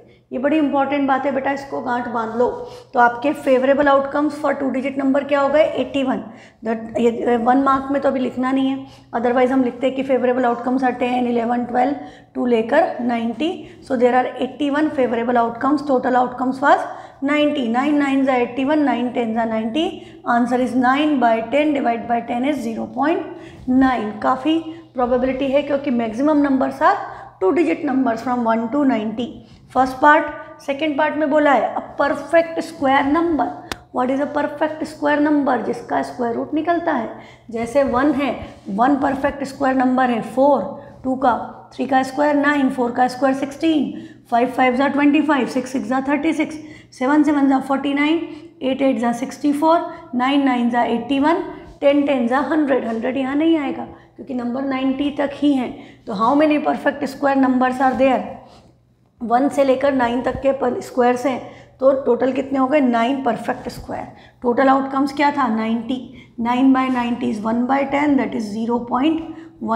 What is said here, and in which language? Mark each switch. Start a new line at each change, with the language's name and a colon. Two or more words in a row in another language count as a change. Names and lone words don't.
Hindi: ये बड़ी इंपॉर्टेंट बात है बेटा, इसको गांठ बांध लो। तो आपके
English: favorable outcomes for 2 digit number
Hindi: क्या हो गए, 81। 1 मार्क में तो अभी लिखना नहीं है, अदरवाइज हम लिखते हैं कि
English: favorable outcomes are 10, 11, 12 to
Hindi: लेकर 90।
English: so there are 81 favorable outcomes. total outcomes was 90. 9 9s are 81, 9 10s are 90। answer is 9/10 divide by 10 is 0.9.
Hindi: काफ़ी प्रोबेबिलिटी है क्योंकि
English: maximum numbers are 2 digit numbers from 1 to 90। first part.
Hindi: सेकेंड पार्ट में बोला है
English: a perfect square number. what is a perfect square number, जिसका square root
Hindi: निकलता है। जैसे 1 है,
English: 1 perfect square number
Hindi: है 4, 2 का 3 का
English: square 9, 4 का square 16, 5 5s are 25, 6 6s are 36, 7 7s are 49, 8 8s are 64, 9 9s are 81, 10 10s are 100।
Hindi: 100 यहाँ नहीं आएगा क्योंकि नंबर 90 तक ही हैं। तो
English: how many perfect square numbers are there,
Hindi: 1 से लेकर 9 तक के स्क्वायर्स हैं, तो टोटल कितने हो गए,
English: 9 perfect square. total outcomes
Hindi: क्या था,
English: 90. 9/90 is 1/10, that is 0.1.